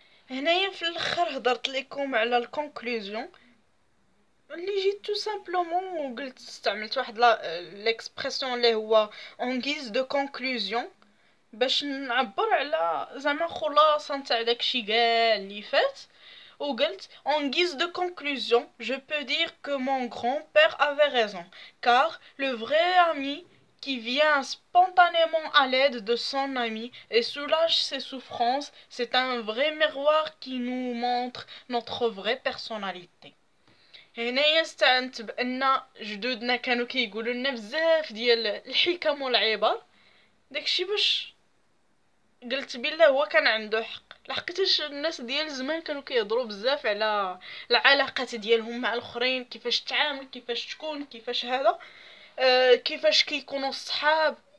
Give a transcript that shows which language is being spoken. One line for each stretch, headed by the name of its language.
Arabic: هنايا في الاخر هضرت لكم على الكونكلوزيون اللي جيت تو سامبلومون وقلت استعملت واحد ليكسبرسيون اللي هو اون غيز دو كونكلوزيون باش نعبر على زعما خلاصه نتاع داكشي كاع اللي فات. وقلت
French: en guise de conclusion je peux dire que mon grand-père avait raison car le vrai ami qui vient spontanément à l'aide de son ami et soulage ses souffrances, c'est un vrai miroir qui nous montre notre vraie personnalité.
Arabic: هنايا استعنت بان جدودنا كانوا كيقولوا لنا بزاف ديال الحكم والعبر، داكشي باش قلت بالله هو كان عنده حق. لحقيتاش الناس ديال زمان كانوا كيهضروا بزاف على العلاقات ديالهم مع الاخرين، كيفاش تعامل، كيفاش تكون، كيفاش هذا، كيفاش كيكونوا الصحاب.